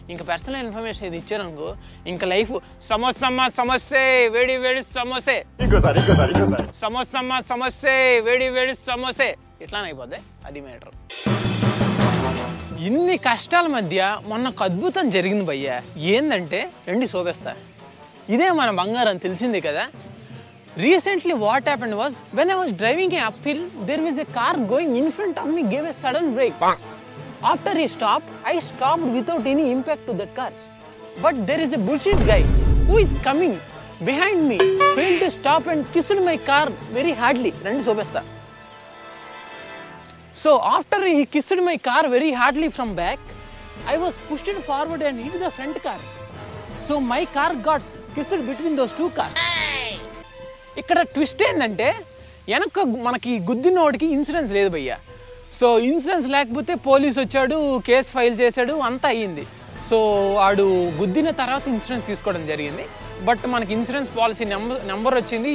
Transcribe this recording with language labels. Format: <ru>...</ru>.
<te>ఇంకా personal information ఇది ఇచ్చారనుకో ఇంకా లైఫ్ సమస్య వేడి వేడి సమోసే, సమస్య వేడి వేడి సమోసే ఇట్లానే అయిపోద్ది. అది మ్యాటర్. ఇన్ని కష్టాల మధ్య మొన్న ఒక అద్భుతం జరిగింది భయ్య. ఏంటంటే రండి శోభేస్తా, ఇదే మన బంగారం తెలిసిందే కదా.</te> <en>Recently what happened was when I was driving a uphill, there was a car going in front of me, gave a sudden brake. After he stopped, I stopped without any impact to that car. But there is a bullshit guy who is coming behind me, failed to stop and kissed my car very hardly.</en> <te>Randi sobesta.</te> <en>So after he kissed my car very hardly from back, I was pushed forward and hit the front car. So my car got kissed between those two cars.</en> <te>ఇక్కడ twist ఏంటంటే వెనక మనకి గుద్దినోడికి insurance లేదు భయ్య. So insurance లేకపోతే police వచ్చాడు, case file చేశాడు, అంతా అయ్యింది. సో వాడు గుద్దిన తర్వాత ఇన్సూరెన్స్ తీసుకోవడం జరిగింది. బట్ మనకి ఇన్సూరెన్స్ పాలసీ నెంబర్ వచ్చింది.</te>